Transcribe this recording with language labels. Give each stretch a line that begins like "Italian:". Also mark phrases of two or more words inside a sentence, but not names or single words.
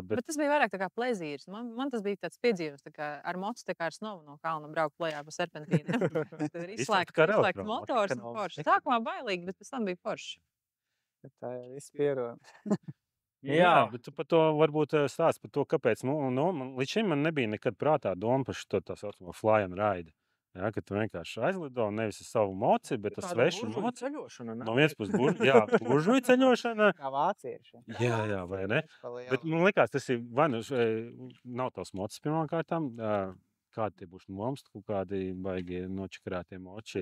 Latvian: Bet tas bija vairāk tā kā plezīrs. Man tas bija tāds piedzīvums, tā kā ar mocu tā kā ar snovu no kalna braukt lejā pa serpentīniem. Tad ir izslēgts motors un forši. Sākumā bailīgi, bet pēc tam bija forši. Tā ir viss pierod. Jā, bet tu par to varbūt stāst par to, kāpēc. Līdz šim man nebija nekad prātā doma par šo tā saucamo
English: fly and ride.
Latvian: Ja, ka tu vienkārši aizlido nevis ar savu moci, bet ar svešu moci. No vienas puses buržuju ceļošana. Kā vācieši. Jā, vai ne? Bet man likās, tas ir vai nav tavs mocis pirmām kārtām. Kādi tie būs nomas, kādi baigi nočakarētie moči.